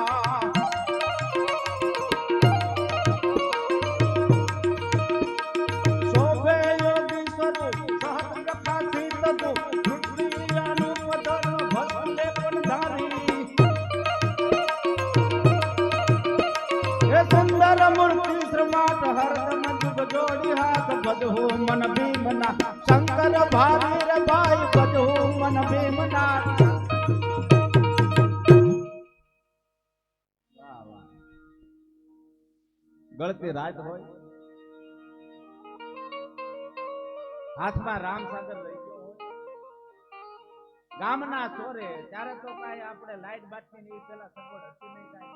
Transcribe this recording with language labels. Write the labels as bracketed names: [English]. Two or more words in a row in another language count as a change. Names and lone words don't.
[Hindi] शोभे योगीश्वर सहज प्रकाशित सुंदर मूर्ति श्रमाट हरदम जुग जोड़ी हाथ भजहु मन भीमनाथ शंकर भारी रे भाई भजहु मन भीमनाथ. [Gujarati] ગળતી રાત હોય, હાથમાં રામસાગર લઈ ગયો હોય, ગામના ચોરે ત્યારે તો કાંઈ આપણે લાઈટ બાટની ની પેલા સગવડ હતી નહીં કાંઈ.